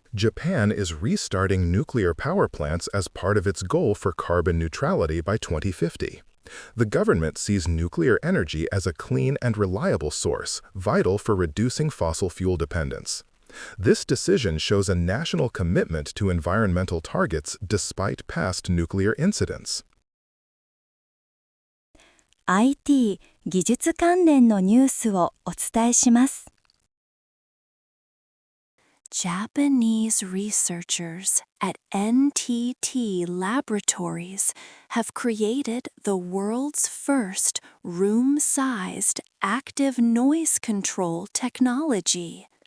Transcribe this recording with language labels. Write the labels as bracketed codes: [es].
[en] Japan is restarting nuclear power plants as part of its goal for carbon neutrality by 2050. The government sees nuclear energy as a clean and reliable source, vital for reducing fossil fuel dependence. This decision shows a national commitment to environmental targets despite past nuclear incidents. [ja] IT 技術関連のニュースをお伝えします。 [en] Japanese researchers at NTT Laboratories have created the world's first room-sized active noise control technology.